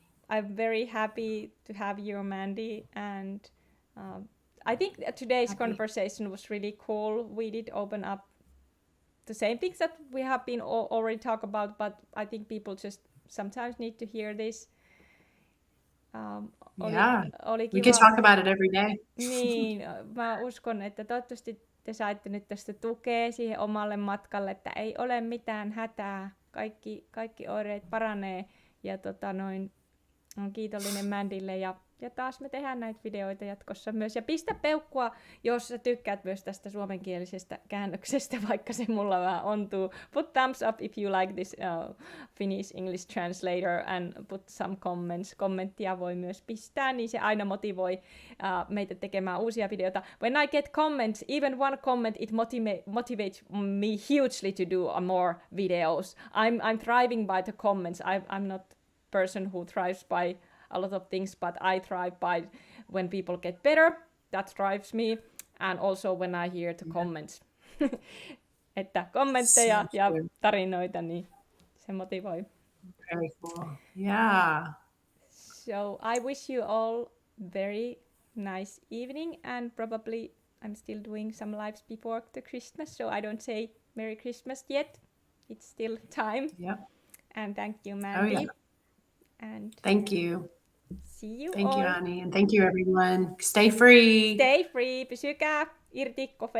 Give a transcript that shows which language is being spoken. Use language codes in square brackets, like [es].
[en] I'm very happy to have you, Mandy, and I think that today's conversation was really cool. We did open up the same things that we have been already talk about, but I think people just sometimes need to hear this. We can talk about it every day. [fi] Niin, mä uskon, että toivottavasti te saitte nyt tästä tukea siihen omalle matkalle, että ei ole mitään hätää, kaikki oireet paranee, ja on kiitollinen Mandylle, ja taas me tehdään näitä videoita jatkossa myös. Ja pistä peukkua, jos sä tykkäät myös tästä suomenkielisestä käännöksestä, vaikka se mulla vähän ontuu. [en] Put thumbs up if you like this Finnish English translator and put some comments. [fi] Kommenttia voi myös pistää, niin se aina motivoi meitä tekemään uusia videoita. [en] When I get comments, even one comment, it motivates me hugely to do more videos. I'm thriving by the comments. I'm not person who thrives by a lot of things, but I thrive by when people get better. That drives me, and also when I hear the comments. [fi] Että kommentteja ja tarinoita, niin se motivoi. [en] Very cool. Yeah. So I wish you all very nice evening, and probably I'm still doing some lives before the Christmas, so I don't say Merry Christmas yet. It's still time. Yep. And thank you, Mandy. Oh, yeah. And thank you. See you Thank all. you, Annie, and thank you, everyone. Stay free. Stay free. [fi] Pysykää irti kofeiinista.